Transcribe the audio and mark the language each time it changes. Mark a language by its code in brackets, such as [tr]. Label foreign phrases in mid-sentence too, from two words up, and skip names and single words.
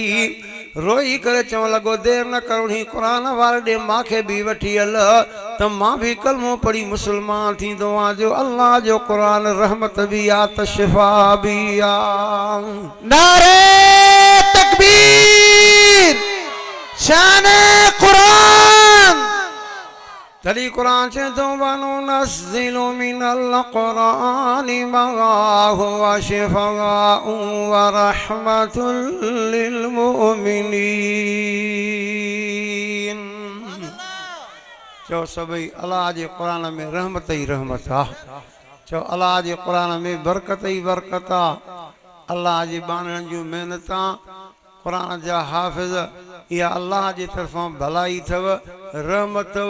[sd] रोई करे चवणु लॻो देर न करिणी, क़ुरान वारे ॾे मूंखे बि वठी हल त मां बि कलमो पढ़ी मुस्लमान थींदो आहियां। जो अल्लाह जो क़ुरान रहमत बि आहे त शिफ़ा बि आहे। [ur] نعرۂ تکبیر، شان قرآن. [sd] तॾहिं क़ुरान चए थो [ar] وننزل من القرآن ما هو شفاء ورحمة للمؤمنين. [sd] चओ सभई अल्लाह जे क़ुरान में रहमत ई रहमत आहे। चओ अल्लाह जे क़ुरान में बरकत ई बरकत आहे। अल्लाह जी बाणनि जूं महिनतां, क़ुरान जा हाफ़िज़, इहा अल्लाह जी तरफ़ां भलाई अथव, रहमत अथव।